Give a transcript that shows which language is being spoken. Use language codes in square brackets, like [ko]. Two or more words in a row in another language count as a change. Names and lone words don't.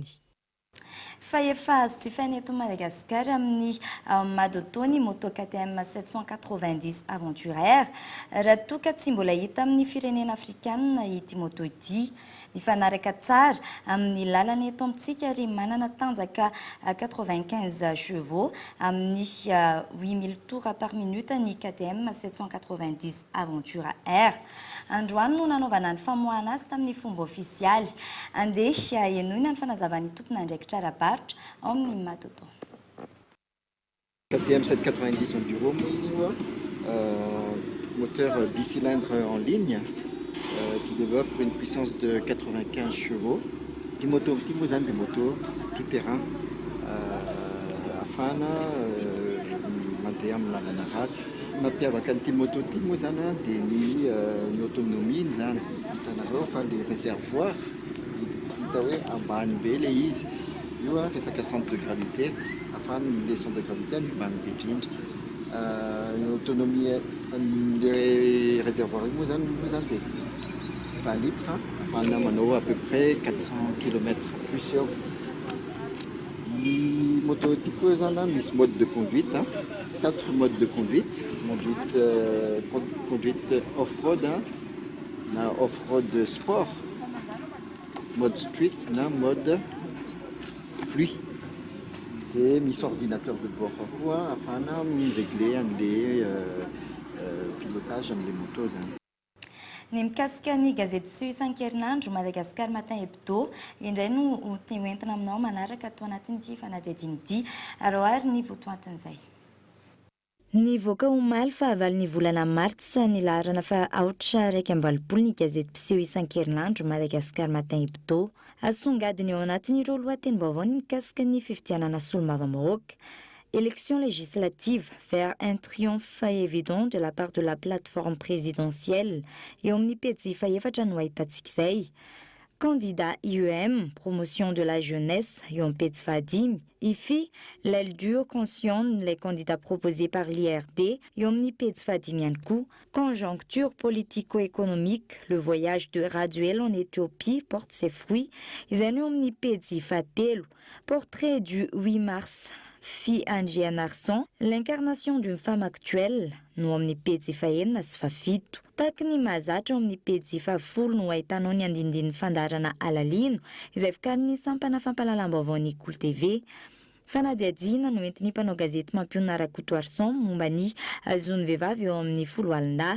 [mg] Fa efa azo jifaina eto Madagasikara amin'ny madotony moto KTM 790 Aventuraire raha toa ka tsy mbola hita amin'ny firenena afrikanina ity moto ity. Mifanaraka tsara amin'ny lalana eto amintsika ary manana tanjaka 95 chevaux amin'ny 8000 [fr] tours par minute [mg] ny KTM 790 Aventuraire. Androany no nanaovana ny famoahana azy tamin'ny fomba ofisialy. Andeha enoina ny fanazavany tompona andraikitra rabaritra ao amin'ny matoto. [fr] KTM 790 Enduro, moteur bicylindre en ligne qui développe une puissance de 95 chevaux. Des motos tout-terrain [mg] afana mandeha amin'ny lalana ratsy. Mampiavaka an'ity moto ity moa zany dia ny autonomie zany hitanareo fa le réservoir hita hoe ambany be le izy. Io resaka [fr] centre de gravité [mg] afahany le [fr] centre de gravité [mg] any ambany be indrindra. L'autonomie le réservoir io moa zany dia 20 litres afahana manao [fr] à peu près [mg] 400 km plus eo. Ny moto ity koa zany misy [fr] mode de conduite, 4 modes de conduite. Conduite off-road, na off-road sport, mode street, [mg] na [fr] mode pluie. Et mis ordinateur de bord [mg] koa afahana régler an'le pilotage an'le moto zany. Ny mikasika ny gazety piseho isan-kerinandro Madagascar Matin Hebdo indray no tenentina aminao manaraka atao anatin'ity fanadihadiana ity aroary ny votoantin'izay. Nivoaka omaly fahavalo ny volana martsa ny laharana fa aotra 1.20 ny gazety piseho isan-kerinandro Madagascar Matin Hebdo. Asongadiny ao anatin'ireo lohatenim-baovao ny mikasika ny fifidianana solombavambahoaka. [fr] Élection législative vers un triomphe évident de la part de la plateforme présidentielle et omnipédi [mg] faefatra no ahitantsika izay. [fr] Candidat IEM, promotion de la jeunesse, Yompetz Fadim, IFI, l'aile dure cautionne les candidats proposés par l'IRD, Yomnipetz Fadim Yankou, conjoncture politico-économique, le voyage de Raduel en Éthiopie porte ses fruits, Isanu Omnipetz Fatelu, portrait du 8 mars. Fille Angie Narson, l'incarnation d'une femme actuelle, [mg] no amin'ny pejy fahenina sy fafito. Tahaka ny mahazatra ao amin'ny pejy fafolo no ahitanao ny andindin'ny fandarana alalino izay vokarin'ny sampana fampalalam-baovao ny Cool TV. Fanadihadiana no entin'ny mpanao gazety Mampiona Rakoto Arson momba ny azon'ny vehivavy eo amin'ny folo alina.